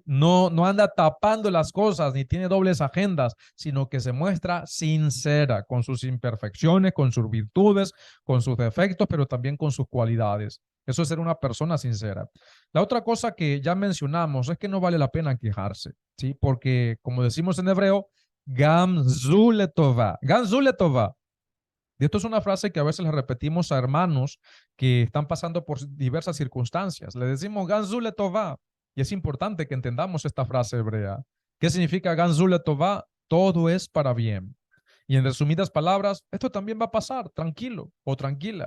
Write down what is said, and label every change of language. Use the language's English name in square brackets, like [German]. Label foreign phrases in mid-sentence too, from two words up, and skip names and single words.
[Spanish] No anda tapando las cosas ni tiene dobles agendas, sino que se muestra sincera con sus imperfecciones, con sus virtudes, con sus defectos, pero también con sus cualidades. Eso es ser una persona sincera. La otra cosa que ya mencionamos es que no vale la pena quejarse, ¿sí? Porque, como decimos en hebreo, [Hebrew] גם זו לטובה גם זו לטובה. [Spanish] Y esto es una frase que a veces le repetimos a hermanos que están pasando por diversas circunstancias. Le decimos [Hebrew] גם זו לטובה. [Spanish] Y es importante que entendamos esta frase hebrea. ¿Qué significa [Hebrew] גם זו לטובה? [Spanish] Todo es para bien. Y en resumidas palabras, esto también va a pasar, tranquilo o tranquila.